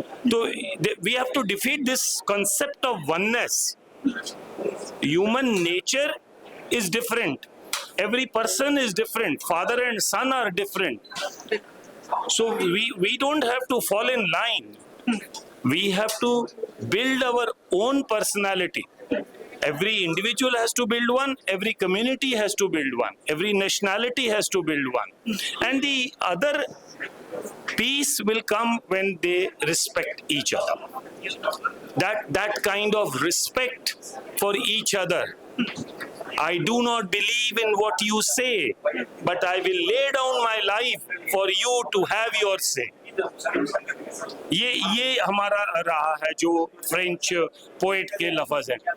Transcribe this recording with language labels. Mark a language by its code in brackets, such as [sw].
[en] تو we have to defeat this concept of oneness. Human nature is different, every person is different, father and son are different. So we don't have to fall in line. We have to build our own personality. Every individual has to build one, every community has to build one, every nationality has to build one. And the other peace will come when they respect each other. That kind of respect for each other. I do not believe in what you say, but I will lay down my life for you to have your say. [ur] یہ ہمارا رہا ہے جو French poet کے لفظ ہیں.